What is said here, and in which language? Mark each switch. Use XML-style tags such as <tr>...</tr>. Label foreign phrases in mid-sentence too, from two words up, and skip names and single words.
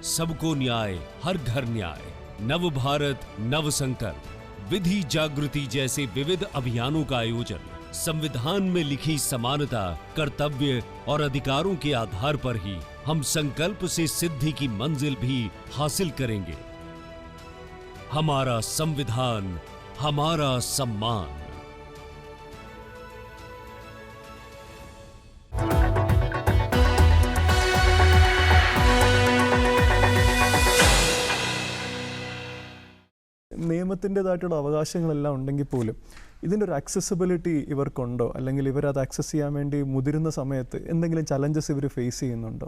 <hi>सबको न्याय, हर घर न्याय, नव भारत नव संकल्प, विधि जागृति जैसे विविध अभियानों का आयोजन, संविधान में लिखी समानता, कर्तव्य और अधिकारों के आधार पर ही हम संकल्प से सिद्धि की मंजिल भी हासिल करेंगे। हमारा संविधान, हमारा सम्मान।</hi> <ml>നിയമത്തിൻ്റെതായിട്ടുള്ള അവകാശങ്ങളെല്ലാം ഉണ്ടെങ്കിൽ പോലും ഇതിൻ്റെ ഒരു ആക്സസിബിലിറ്റി ഇവർക്കുണ്ടോ, അല്ലെങ്കിൽ ഇവരത് ആക്സസ് ചെയ്യാൻ വേണ്ടി മുതിരുന്ന സമയത്ത് എന്തെങ്കിലും ചലഞ്ചസ് ഇവർ ഫേസ് ചെയ്യുന്നുണ്ടോ?</ml>